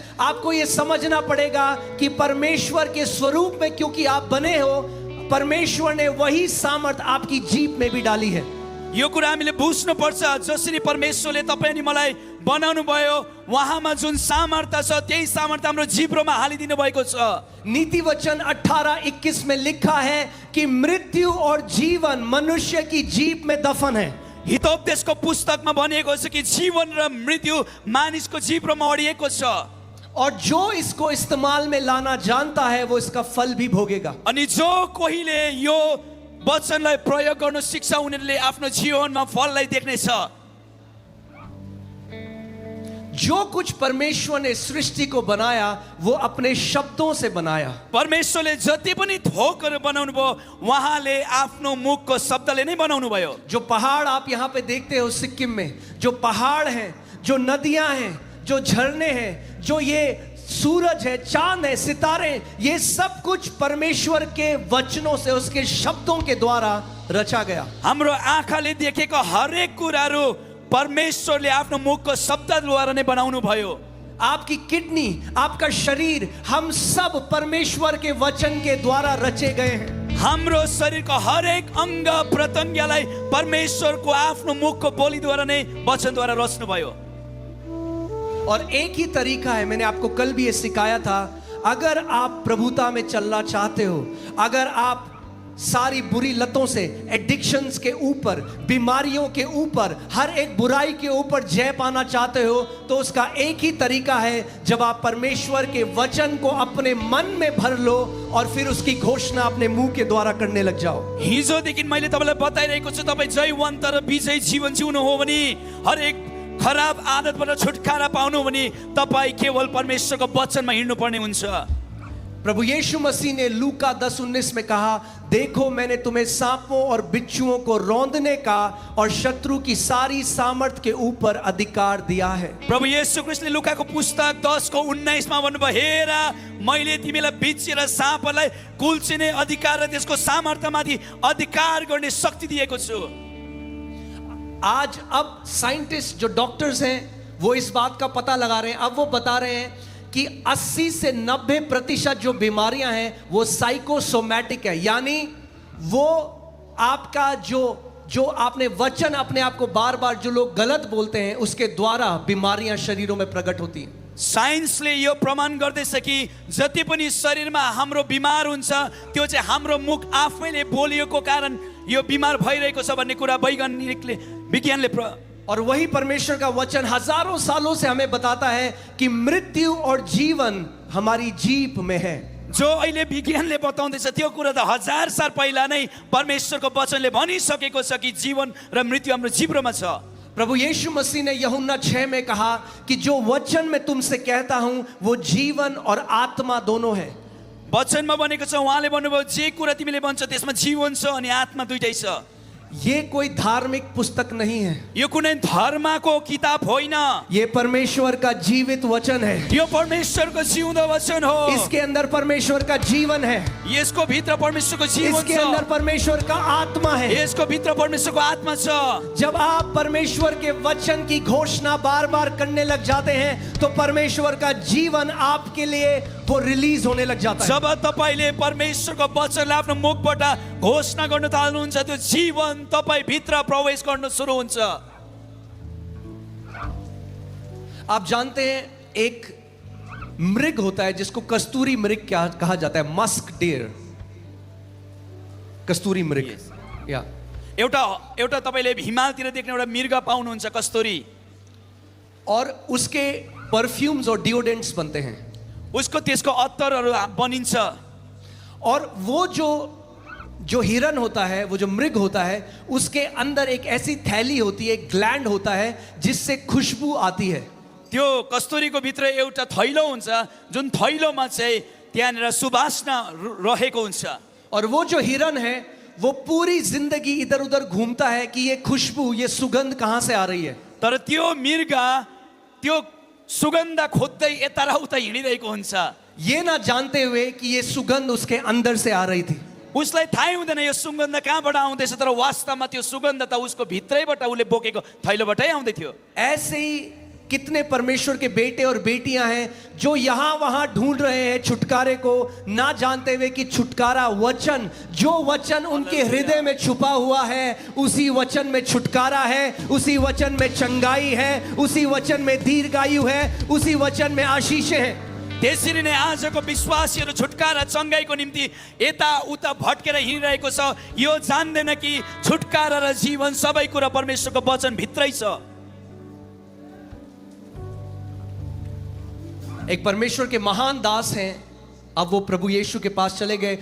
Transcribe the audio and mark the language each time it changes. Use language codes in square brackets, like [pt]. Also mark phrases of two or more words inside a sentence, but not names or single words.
[hi] आपको ये समझना पड़ेगा कि परमेश्वर के स्वरूप में क्योंकि आप बने हो, परमेश्वर ने वही सामर्थ आपकी जीभ में भी डाली है. [ne] यो कुरा हामीले बुझ्नु पर्छ. जसरी परमेश्वरले तपाईँ अनि मलाई बनाउनु भयो उहाँमा जुन सामर्थ्य छ त्यही सामर्थ्य हाम्रो जिब्रोमा हालिदिनु भएको छ. [hi] नीति वचन 18:21 में लिखा है कि मृत्यु और जीवन मनुष्य की जीभ में दफन है. [ne] हितोपदेशको पुस्तकमा भनिएको छ कि जीवन र मृत्यु मानिसको जिब्रोमा अडिएको छ. [hi] और जो इसको इस्तेमाल में लाना जानता है वो इसका फल भी भोगेगा. [ne] अनि जो कोहीले यो वचनलाई प्रयोग गर्न सिक्छ उनीहरूले आफ्नो जीवनमा फललाई देख्नेछ. [hi] जो कुछ परमेश्वर ने सृष्टि को बनाया वो अपने शब्दों से बनाया. [ne] परमेश्वरले जति पनि थोकहरू बनाउनु भयो उहाँले आफ्नो मुखको शब्दले नै बनाउनु भयो. [hi] जो पहाड़ आप यहाँ पे देखते हो सिक्किम में, जो पहाड़ हैं, जो नदियां हैं, जो झरने हैं, जो ये सूरज है, चांद है, सितारे, ये सब कुछ परमेश्वर के वचनों से, उसके शब्दों के द्वारा रचा गया. [ne] हाम्रो आँखाले देखेको हरेक कुराहरू परमेश्वरले आफ्नो मुखको शब्दद्वारा नै बनाउनु भयो. [hi] आपकी किडनी, आपका शरीर, हम सब परमेश्वर के वचन के द्वारा रचे गए हैं. [ne] हाम्रो शरीरको हरेक अङ्ग प्रत्यङ्गलाई परमेश्वरको आफ्नो मुखको बोलीद्वारा नै वचनद्वारा रच्नु भयो. [hi] और एक ही तरीका है, मैंने आपको कल भी ये सिखाया था, अगर आप प्रभुता में चलना चाहते हो, अगर आप सारी बुरी लतों से, एडिक्शंस के ऊपर, बीमारियों के ऊपर, हर एक बुराई के ऊपर जय पाना चाहते हो तो उसका एक ही तरीका है, जब आप परमेश्वर के वचन को अपने मन में भर लो और फिर उसकी घोषणा अपने मुंह के द्वारा करने लग जाओ। [ne] हिजोदेखि मैले तपाईँलाई बताइरहेको छु, तपाईँ जयवन्त र विजयी जीवन जिउनु हो भने, हरेक खराब आदतबाट छुटकारा पाउनु भने तपाईँ केवल परमेश्वरको वचनमा हिँड्नुपर्ने हुन्छ। [hi] प्रभु यीशु मसीह ने लूका 10:19 में कहा, देखो मैंने तुम्हें सांपों और बिच्छुओं को रौंदने का और शत्रु की सारी सामर्थ के ऊपर अधिकार दिया है। [ne] प्रभु येशू ख्रीष्टले लुकाको पुस्तक 10:19 मा भन्नुभयो, हेर मैले तिमीलाई बिच्छी र साँपलाई कुल्चिने अधिकार र त्यसको सामर्थ्यमाथि अधिकार गर्ने शक्ति दिएको छु। [hi] आज अब साइंटिस्ट जो डॉक्टर्स हैं वो इस बात का पता लगा रहे हैं, अब वो बता रहे हैं कि 80 से 90% जो बीमारियां हैं वो साइकोसोमैटिक है, यानी वो आपका जो आपने वचन अपने आप को बार बार जो लोग गलत बोलते हैं उसके द्वारा बीमारियां शरीरों में प्रकट होती हैं। [ne] साइन्सले यो प्रमाण गर्दैछ कि जति पनि शरीरमा हाम्रो बिमार हुन्छ त्यो चाहिँ हाम्रो मुख आफैले बोलिएको कारण यो बिमार भइरहेको छ भन्ने कुरा विज्ञानले [hi] और वही परमेश्वर का वचन हजारों सालों से हमें बताता है कि मृत्यु और जीवन हमारी जीभ में है। [ne] जो अहिले विज्ञानले बताउँदैछ त्यो कुरा त 1000 साल पहिला नै परमेश्वरको वचनले भनिसकेको छ कि जीवन र मृत्यु हाम्रो जिब्रोमा छ। [hi] प्रभु यीशु मसीह ने यूहन्ना 6 में कहा कि जो वचन मैं तुमसे कहता हूं वो जीवन और आत्मा दोनों है। [ne] वचनमा भनेको छ, उहाँले भन्नुभयो जे कुरा तिमीले भन्छौ त्यसमा जीवन छ अनि आत्मा दुईटै छ। [hi] ये कोई धार्मिक पुस्तक नहीं है, [ne] यो कुनै धर्मको किताब होइन, [hi] ये परमेश्वर का जीवित वचन है। [ne] यो परमेश्वरको जिउँदो वचन हो। [hi] इसके अंदर परमेश्वर का जीवन है, [ne] यसको भित्र परमेश्वरको जीवन छ, [hi] इसके अंदर परमेश्वर का आत्मा है, [ne] यसको भित्र परमेश्वरको आत्मा छ। [hi] जब आप परमेश्वर के वचन की घोषणा बार बार करने लग जाते हैं तो परमेश्वर का जीवन आपके लिए वो रिलीज होने लग जाता है। जब [ne] तपाईले परमेश्वरको वचनलाई आफ्नो मुखबाट घोषणा गर्न थाल्नुहुन्छ त्यो जीवन तपाई भित्र प्रवेश गर्न सुरु हुन्छ। [hi] आप जानते हैं एक मृग होता है जिसको कस्तूरी मृग क्या कहा जाता है, [en] musk deer, [hi] कस्तूरी मृग। या [ne] एउटा तपाईले हिमालतिर देख्ने एउटा मृग पाउनुहुन्छ कस्तूरी, [hi] और उसके परफ्यूम्स और डिओडेंट्स बनते हैं, [ne] उसको त्यसको अत्तरहरू बनिन्छ। [hi] और वो जो हिरन होता है, वो जो मृग होता है, उसके अंदर एक ऐसी थैली होती है, एक ग्लैंड होता है जिससे खुशबू आती है। [ne] त्यो कस्तुरीको भित्र एउटा थैलो हुन्छ जुन थैलोमा चाहिँ त्यहाँनिर सुवासना रहेको हुन्छ। [hi] और वो जो हिरन है वो पूरी जिंदगी इधर उधर घूमता है कि ये खुशबू, ये सुगंध कहां से आ रही है। [ne] तर त्यो मृग त्यो सुगन्ध खोज्दै यता र उता हिँडिरहेको हुन्छ, [hi] ये ना जानते हुए कि ये सुगंध उसके अंदर से आ रही थी। [ne] उसलाई थाहै हुँदैन यो सुगन्ध कहाँबाट आउँदैछ, तर वास्तवमा त्यो सुगन्ध त उसको भित्रैबाट उसले बोकेको थैलोबाटै आउँदै थियो। [hi] ऐसे ही कितने परमेश्वर के बेटे और बेटियां हैं जो यहां वहां ढूंढ रहे हैं छुटकारे को, ना जानते हुए कि छुटकारा वचन, जो वचन उनके हृदय में छुपा हुआ है, उसी वचन में छुटकारा है, उसी वचन में चंगाई है, उसी वचन में दीर्घायु है, उसी वचन में आशीषें हैं। [ne] त्यसरी नै आजको विश्वासीहरू छुटकारा चंगाईको निम्ति यता उता भट्केर हिँडिरहेको छ। यो जान्दैन कि छुटकारा र जीवन सबै कुरा परमेश्वरको वचन भित्रै छ। [hi] एक परमेश्वर के महान दास हैं, अब वो प्रभु यीशु के पास चले गए।